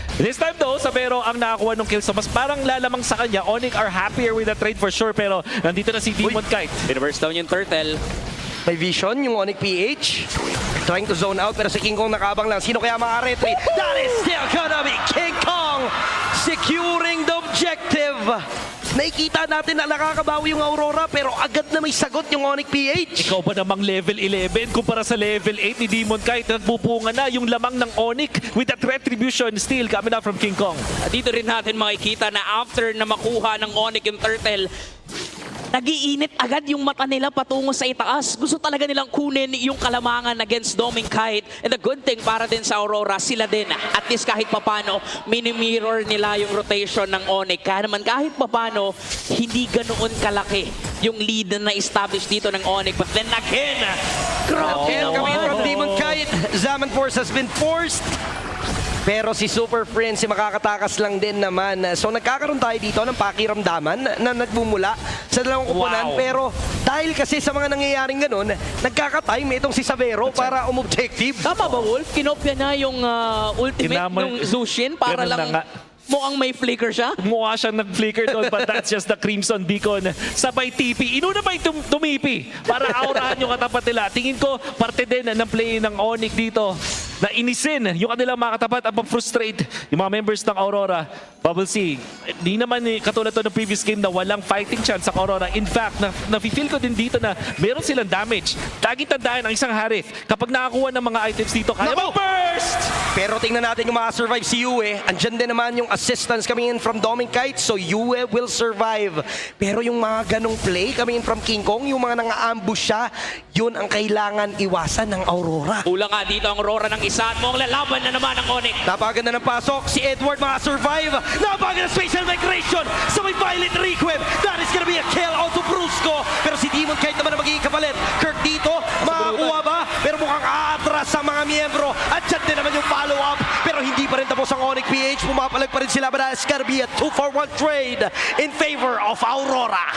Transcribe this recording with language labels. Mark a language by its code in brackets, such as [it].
[en] This time though, [tl] Savero ang nakakuha ng kill. So mas parang lalamang sa kanya. [en] Onyx are happier with the trade for sure. [tl] Pero nandito na si Demon Kite. [en] Reverse down yung turtle. [tl] May vision yung Onyx PH. [en] Trying to zone out [tl] pero si King Kong nakabang lang. Sino kaya makaretry? [en] That is still gonna be King Kong securing the objective. [tl] Nakikita natin na nakakabawi yung Aurora pero agad na may sagot yung Onyx PH. Ikaw ba namang level 11 kumpara sa level 8 ni Demon Kite? Nagpupunga na yung lamang ng [en] Onyx with that retribution still coming out from King Kong. [tl] At dito rin natin makikita na after na makuha ng Onyx yung turtle, nag-iinit agad yung mata nila patungo sa itaas. Gusto talaga nilang kunin yung kalamangan against Doming Kite. [en] And the good thing [tl] para din sa Aurora, sila din, at least kahit papano, mini-mirror nila yung rotation ng Onyx. Kaya naman kahit papano, hindi ganoon kalaki yung lead na establish dito ng Onyx. [en] But then again, grabe Kill coming in from [tl] naman. [en] Demon Kite. Zaman Force has been forced. [tl] Pero si Super Friends, si makakatakas lang din naman. So nagkakaroon tayo dito ng pakiramdaman na nagmumula sa dalawang kupunan. Wow. Pero dahil kasi sa mga nangyayaring ganun, nagkaka-time itong si Savero para umobjective. Tama ba, Wolf? Kinopya niya yung ultimate Kinamay- ng Zushin para Ganun na lang nga. mukhang may flicker siya. Mukha siyang nag-flicker doon [en] but that's just the Crimson Beacon. [tl] Sabay TP. Inuna pa yung tumipi para aurahan yung katapat nila. Tingin ko parte din ng play ng Onyx dito na inisin yung kanilang mga katapat at mag-frustrate yung mga members ng Aurora. Bubble C, di naman katulad to ng previous game na walang fighting chance sa Aurora. In fact, nafe-feel ko din dito na meron silang damage. Lagi tandaan ang isang Harith. Kapag nakakuha ng mga items dito, kaya Naku! mag-burst! Pero tingnan natin yung makasurvive si Yue. Andyan din naman yung assistance coming in from Doming Kite. [en] So Yue will survive. [tl] Pero yung mga ganong play [en] coming in from [tl] King Kong, yung mga nang-ambush siya, yun ang kailangan iwasan ng Aurora. Kulang nga dito ang Aurora ng isa at mukhang lalaban na naman ang Onyx. Napakaganda ng pasok. Si Edward makasurvive. Napakaganda spatial migration sa may Violet Requiem. [en] That is gonna be a kill out to Brusco. [tl] Pero si Demon Kite naman ang magiging kapalit. Kirk dito, makakuha ba? Pero mukhang aatras sa mga miyembro. At dyan din naman yung follow-up. Pero hindi pa rin tapos ang Onyx PH. Pumapalag pa rin sila. [en] But it's gonna be a 2-for-1 trade in favor of Aurora.